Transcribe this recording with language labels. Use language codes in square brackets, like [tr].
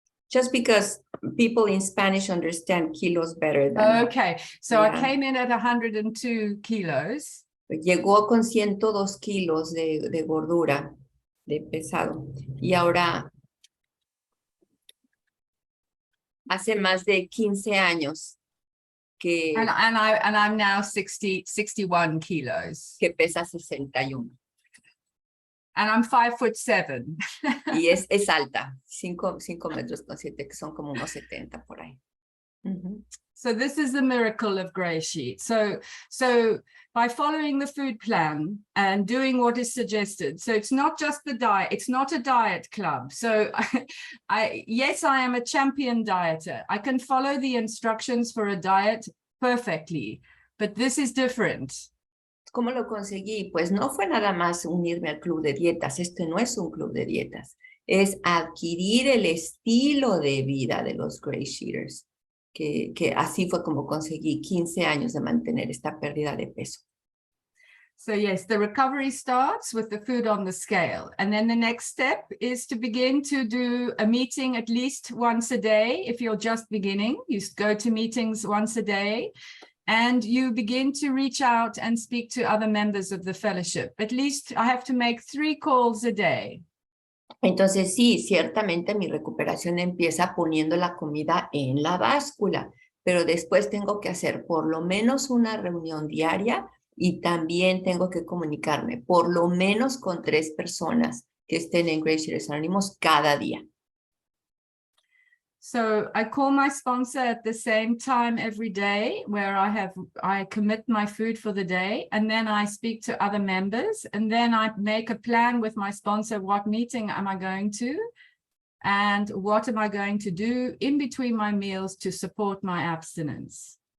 [en] just because people in Spanish understand kilos better than. Okay, so yeah. I came in at 102 kilos. [es] Llegó con 102 kilos de gordura, de pesado. Y ahora hace más de 15 años que. [en] And I'm now 61 kilos. [es] Que pesa 61. [en] And I'm 5'7". [es] Y es alta, 5 metros con 7, que son como unos 70 por ahí. [en] So this is the miracle of GreySheet. So by following the food plan and doing what is suggested, so it's not just the diet, it's not a diet club. So yes, I am a champion dieter. I can follow the instructions for a diet perfectly, but this is different. [es] ¿Cómo lo conseguí? Pues no fue nada más unirme al club de dietas. Esto no es un club de dietas. Es adquirir el estilo de vida de los GreySheeters. Que así fue como conseguí 15 años de mantener esta pérdida de peso. [en] So yes, the recovery starts with the food on the scale. And then the next step is to begin to do a meeting at least once a day. If you're just beginning, you go to meetings once a day and you begin to reach out and speak to other members of the fellowship. At least I have to make 3 calls a day. [es] Entonces sí, ciertamente mi recuperación empieza poniendo la comida en la báscula, pero después tengo que hacer por lo menos una reunión diaria y también tengo que comunicarme por lo menos con 3 personas que estén en GreySheeters Anónimos cada día. [en] So I call my sponsor at the same time every day where I commit my food for the day, and then I speak to other members, and then I make a plan with my sponsor. What meeting am I going to? And what am I going to do in between my meals to support my abstinence?